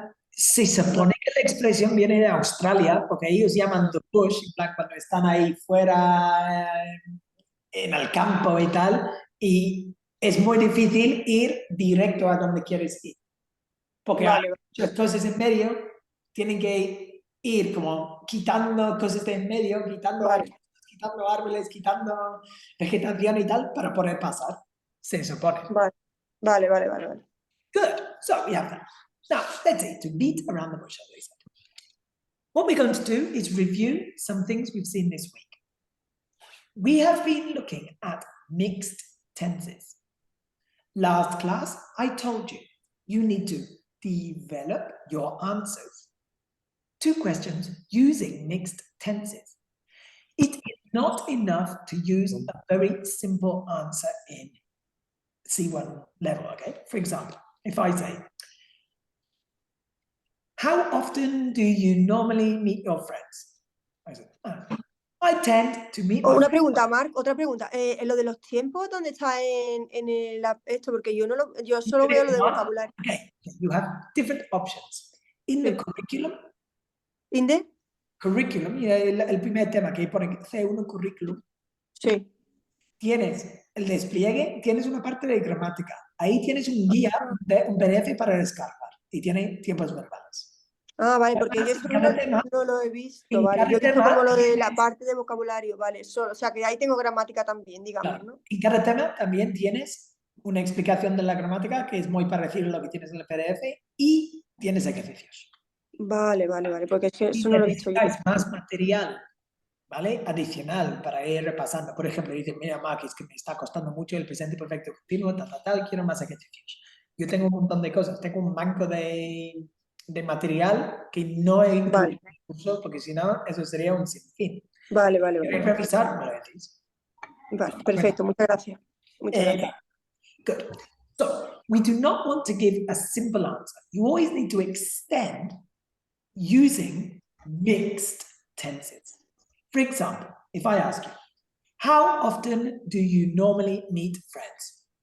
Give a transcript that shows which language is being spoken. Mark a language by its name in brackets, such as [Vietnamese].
[Spanish] Se supone que la expresión viene de Australia, porque ellos llaman the bush, en plan cuando están ahí fuera en el campo y tal, y es muy difícil ir directo a donde quieres ir. Porque hay muchas cosas en medio, tienen que ir como quitando cosas de en medio, quitando árboles, quitando vegetación y tal, para poder pasar, se supone. Vale. [English] Good, so we have that. Now, let's say to beat around the bush, as I said. What we're going to do is review some things we've seen this week. We have been looking at mixed tenses. Last class, I told you, you need to develop your answers to questions using mixed tenses. It is not enough to use a very simple answer in C1 level, okay? For example, if I say, how often do you normally meet your friends? I say, I tend to meet my [Spanish] Una pregunta, Marc, otra pregunta. Lo de los tiempos, ¿dónde está en esto? Porque yo solo veo lo de vocabulario. [English] Okay, you have different options. In the curriculum. ¿In the? [Spanish] Curriculum, el primer tema que pone C1 curriculum. Sí. Tienes el despliegue, tienes una parte de gramática. Ahí tienes un guía, un PDF para descargar. Y tiene tiempos verbales. Ah, vale, porque yo eso no lo he visto, vale. Yo he visto como lo de la parte de vocabulario, vale. O sea, que ahí tengo gramática también, digamos, claro. ¿no? En cada tema también tienes una explicación de la gramática que es muy parecido a lo que tienes en el PDF y tienes ejercicios. Vale, porque eso no lo he visto yo. Si más material ¿vale? Adicional para ir repasando. Por ejemplo, dice, mira, Marc, es que me está costando mucho el presente perfecto continuo, tal, quiero más ejercicios. Yo tengo un montón de cosas, tengo un banco de material que no he incluido en cursos, porque si no, eso sería un sinfín. Vale. ¿Queréis revisar? Me lo decís. Vale, perfecto, muchas gracias. Muchas gracias. [English] Good. So, we do not want to give a simple answer. You always need to extend using mixed tenses. For example, if I ask you, how often do you normally meet friends?